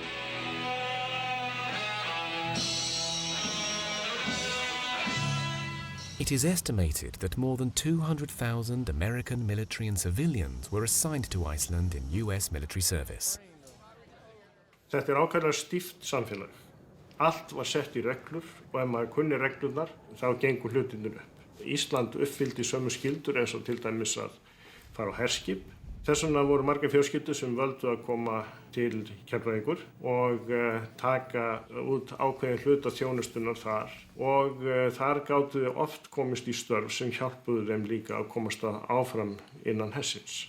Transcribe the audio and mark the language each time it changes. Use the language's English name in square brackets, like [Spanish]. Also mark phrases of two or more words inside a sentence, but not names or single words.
[English] It is estimated that more than 200,000 American military and civilians were assigned to Iceland in US military service. [Icelandic] Þetta ákaflega stíft samfélag. Allt var sett í reglur og ef maður kunni reglurnar þá gengur hlutirnir upp. Ísland uppfyldi sömu skyldur eins og til dæmis að fara á herskip. Þess vegna voru margar fjölskyldur sem völdu að koma til Keflavíkur og taka út ákveðin hluta þjónustunnar þar og þar gátu þau oft komist í störf sem hjálpuðu þeim líka að komast áfram innan hersins.